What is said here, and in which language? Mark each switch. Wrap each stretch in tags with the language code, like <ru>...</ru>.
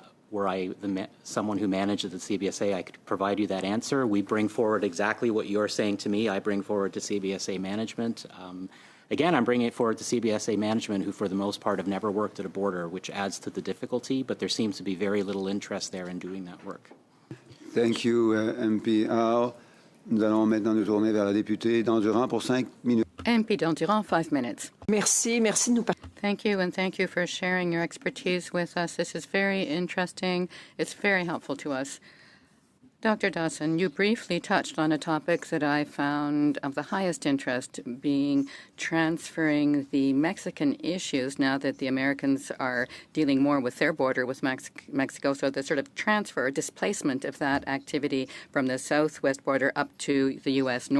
<en>Were I someone who manages the CBSA, I could provide you that answer. We bring forward exactly what you're saying to me. I bring forward to CBSA management. Again, I'm bringing it forward to CBSA management, who for the most part have never worked at a border, which adds to the difficulty, but there seems to be very little interest there in doing that work. Thank you, MP.</en> <fr>Alors, nous allons maintenant nous tourner vers la députée d'Endurant pour 5 minutes.</fr> <en>MP d'Endurant, 5 minutes.</en> <fr>Merci de nous</fr> <en>Thank you, and thank you for sharing your expertise with us. This is very interesting. It's very helpful to us. Dr. Dawson, you briefly touched on a topic that I found of the highest interest, being transferring the Mexican issues now that the Americans are dealing more with their border with Mexico, so the sort of transfer, displacement of that activity from the southwest border up to the U.S.</en>